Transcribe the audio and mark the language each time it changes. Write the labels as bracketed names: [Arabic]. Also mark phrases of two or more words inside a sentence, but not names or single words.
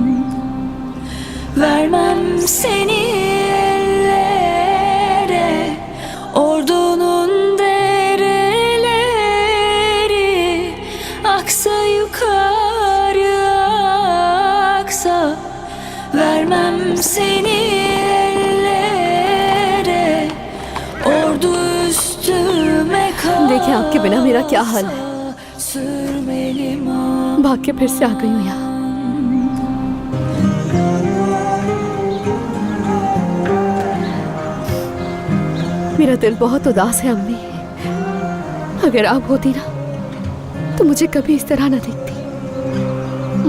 [Turkish] Vermem seni ellere, ordunun dereleri. Aksa yukarı aksa, vermem seni ellere. Ordu üstüme kalksa, [Hindi] देखिए आपके बिना मेरा क्या हाल है। [Turkish] sürmelim aman. [Hindi] भाग के फिर से आ गई हूँ यहाँ। मेरा दिल बहुत उदास है अम्मी। अगर आप होती ना तो मुझे कभी इस तरह न दिखती।